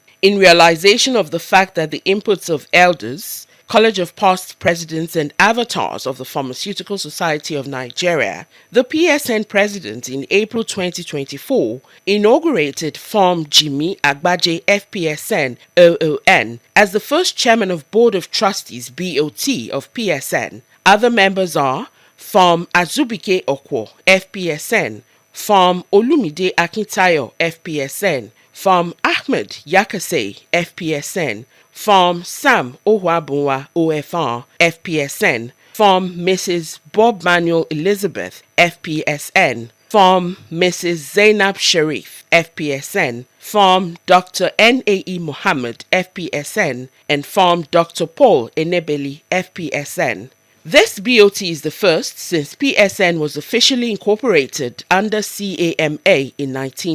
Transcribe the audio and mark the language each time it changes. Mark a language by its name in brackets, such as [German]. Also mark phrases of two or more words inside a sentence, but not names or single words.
[English] In realization of the fact that the inputs of elders, College of Past Presidents and Avatars of the Pharmaceutical Society of Nigeria, the PSN President in April 2024 inaugurated Farm Jimmy Agbaje FPSN OON as the first Chairman of Board of Trustees BOT of PSN. Other members are Farm Azubike Okwo FPSN, Farm Olumide Akintayo FPSN, Farm Ahmed Yakase FPSN, Farm Sam Ohuabunwa OFR FPSN, Farm Mrs. Bob Manuel Elizabeth FPSN, Farm Mrs. Zainab Sharif FPSN, Farm Dr. N.A.E. Mohammed FPSN, and Farm Dr. Paul Enebeli FPSN. This BOT is the first since PSN was officially incorporated under CAMA in 1956.